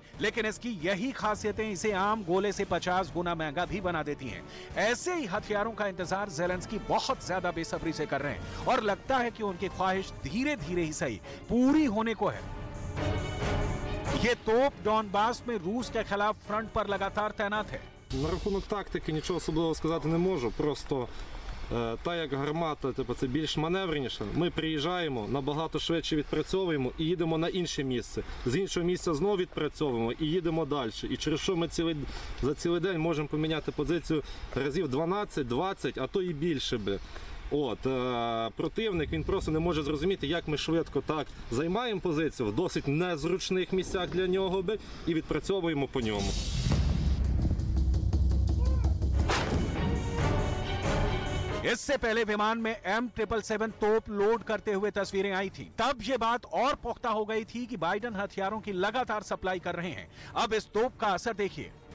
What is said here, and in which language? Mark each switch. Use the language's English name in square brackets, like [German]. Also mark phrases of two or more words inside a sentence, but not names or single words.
[Hindi] लेकिन इसकी यही खासियतें इसे आम गोले से 50 गुना महंगा भी बना देती हैं। ऐसे ही हथियारों का इंतजार ज़ेलेंस्की बहुत ज्यादा बेसब्री से कर रहे हैं और लगता है कि उनकी ख्वाहिश धीरे धीरे ही सही पूरी होने को है। ये तोप डॉनबास में रूस के खिलाफ फ्रंट पर लगातार तैनात है। [Ukrainian] На рахунок тактики нічого особливого сказати не можу. Просто та як гармата, це більш маневреніша. Ми приїжджаємо, набагато швидше відпрацьовуємо і їдемо на інше місце. З іншого місця знову відпрацьовуємо і їдемо далі. І через що ми за цілий день можемо поміняти позицію разів 12-20, а то і більше би. Противник, він просто не може зрозуміти, як ми швидко так займаємо позицію в досить незручних місцях для нього би і відпрацьовуємо по ньому. [Hindi] इससे पहले विमान में M777 तोप लोड करते हुए तस्वीरें आई थी। तब ये बात और पुख्ता हो गई थी कि बाइडन हथियारों की लगातार सप्लाई कर रहे हैं। अब इस तोप का असर देखिए।